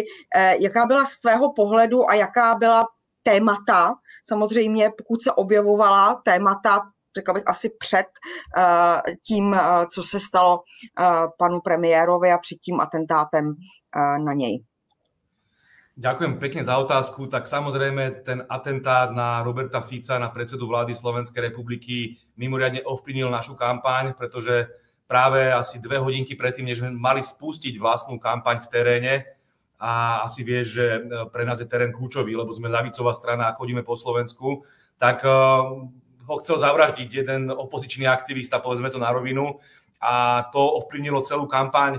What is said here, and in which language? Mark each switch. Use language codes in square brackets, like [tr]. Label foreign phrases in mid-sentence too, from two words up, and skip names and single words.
[cs] Jaká byla z tvého pohledu a jaká byla témata, samozřejmě pokud se objevovala témata, řekla bych asi před tím, co se stalo panu premiérovi a před tím atentátem na něj? [sk] Ďakujem pekne za otázku. Tak samozrejme ten atentát na Roberta Fica, na predsedu vlády Slovenskej republiky, mimoriadne ovplyvnil našu kampaň, pretože práve asi 2 hodinky predtým, než sme mali spustiť vlastnú kampaň v teréne, a asi vieš, že pre nás je terén kľúčový, lebo sme ľavicová strana a chodíme po Slovensku, tak ho chcel zavraždiť jeden opozičný aktivista, povedzme to na rovinu, a to ovplyvnilo celú kampaň.